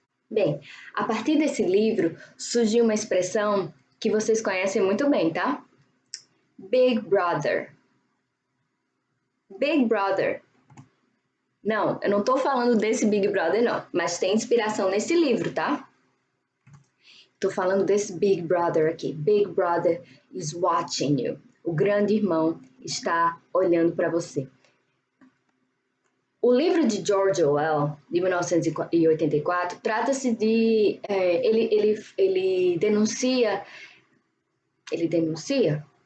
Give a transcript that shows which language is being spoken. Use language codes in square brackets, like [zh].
[pt] Bem, a partir desse livro surgiu uma expressão que vocês conhecem muito bem, tá? Big Brother. Big Brother. Não, eu não tô falando desse Big Brother, não, mas tem inspiração nesse livro, tá? Tô falando desse Big Brother aqui. [en] Big Brother is watching you. [pt] O grande irmão está olhando para você. O livro de George Orwell, de 1984, trata-se de... ele denuncia... Ele denuncia?